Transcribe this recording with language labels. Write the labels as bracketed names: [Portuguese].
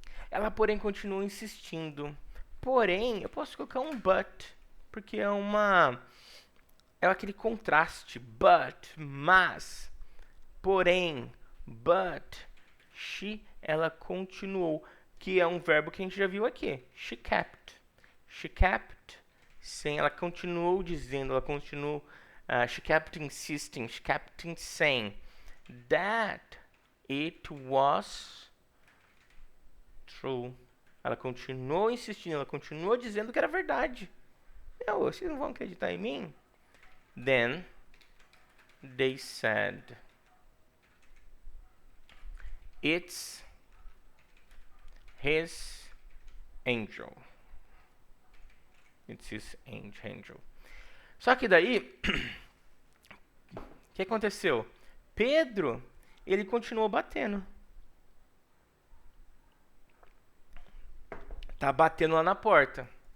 [Portuguese] Ela, porém, continua insistindo. Porém, eu posso colocar um but, porque é aquele contraste. But, mas, porém, but, ela continuou, que é um verbo que a gente já viu aqui. [English] She kept. She kept saying, [Portuguese] ela continuou dizendo, [English] she kept insisting, she kept saying that it was true. [Portuguese] Ela continuou insistindo, ela continuou dizendo que era verdade. Meu, vocês não vão acreditar em mim? [English] Then they said, it's his angel. It's his angel. [Portuguese] Só que daí, o que aconteceu? Pedro, ele continuou batendo. Tá batendo lá na porta.